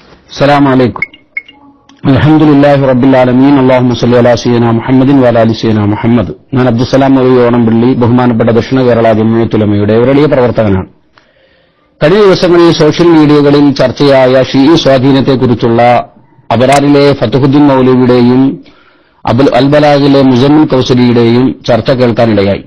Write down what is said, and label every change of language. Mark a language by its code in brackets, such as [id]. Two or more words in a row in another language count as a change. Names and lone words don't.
[ar] السلام عليكم. الحمد لله رب العالمين. اللهم صل على سيدنا محمد وعلى آل سيدنا محمد. [ml] ഞാൻ അബ്ദുസ്സലാം ഓണംപള്ളി, ബഹുമാനപ്പെട്ട ദക്ഷിണ കേരള ജംഇയ്യത്തുൽ ഉലമയുടെ ഒരു വലിയ പ്രവർത്തകനാണ്. കഴിഞ്ഞ ദിവസങ്ങളിൽ സോഷ്യൽ മീഡിയകളിൽ ചർച്ചയായ ഷീഈ സ്വാധീനത്തെക്കുറിച്ചുള്ള അബറാറിലെ ഫതഹുദ്ദീൻ മൗലവിയുടെയും അൽബലാഗിലെ മുസമ്മിൽ കൗസരിയുടെയും ചർച്ച കേൾക്കാനിടയായി.